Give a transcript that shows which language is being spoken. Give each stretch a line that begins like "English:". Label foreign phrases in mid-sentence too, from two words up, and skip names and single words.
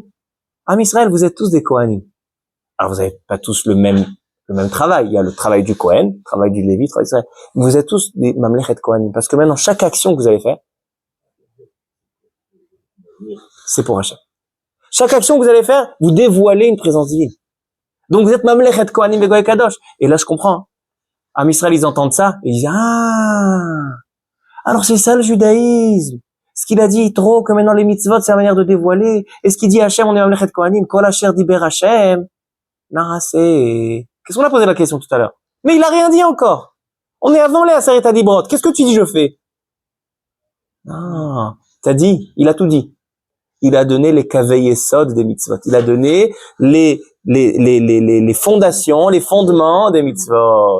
French: Am Israël, vous êtes tous des kohanim. Alors vous n'avez pas tous le même travail. Il y a le travail du kohen, le travail du lévi, le travail d'Israël. Vous êtes tous des
Hebrew: ממלכת כהנים,
French: parce que maintenant, chaque action que vous allez faire, c'est pour Hachem. Chaque action que vous allez faire, vous dévoilez une présence divine. Donc vous êtes
Hebrew: ממלכת כהנים וגוי קדוש.
French: Et là, je comprends. Am Israël, ils entendent ça, et ils disent, alors c'est ça le judaïsme. Ce qu'il a dit trop, que maintenant les mitzvot, c'est la manière de dévoiler. Et ce qu'il dit Hachem, on est
Hebrew: ממלכת כהנים, כל אשר דיבר השם נעשה.
French: Qu'est-ce qu'on a posé la question tout à l'heure? Mais il a rien dit encore. On est avant les
Hebrew: עשרת הדברות.
French: Qu'est-ce que tu dis, je fais? Non. T'as dit, il a tout dit. Il a donné les
Hebrew: קווי יסוד
French: des mitzvot. Il a donné les fondations, les fondements des mitzvot.